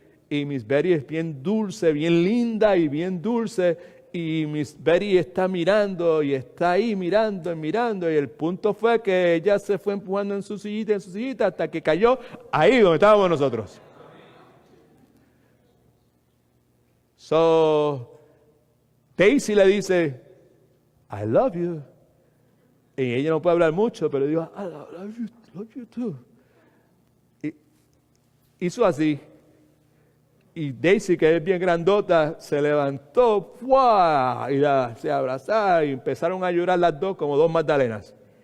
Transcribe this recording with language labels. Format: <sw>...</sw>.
<es>y Miss Betty es bien dulce, bien linda y bien dulce y Miss Betty está mirando y está ahí mirando y el punto fue que ella se fue empujando en su sillita hasta que cayó ahí donde estábamos nosotros.</es> <en>So, Daisy</en> <es>le dice,</es> <en>I love you.</en> <es>Y ella no puede hablar mucho, pero dijo,</es> <en>I love you too.</en> <es>Y hizo así. Y Daisy, que es bien grandota, se levantó, ¡fua! Y se abrazaron y empezaron a llorar las dos como dos magdalenas.</es>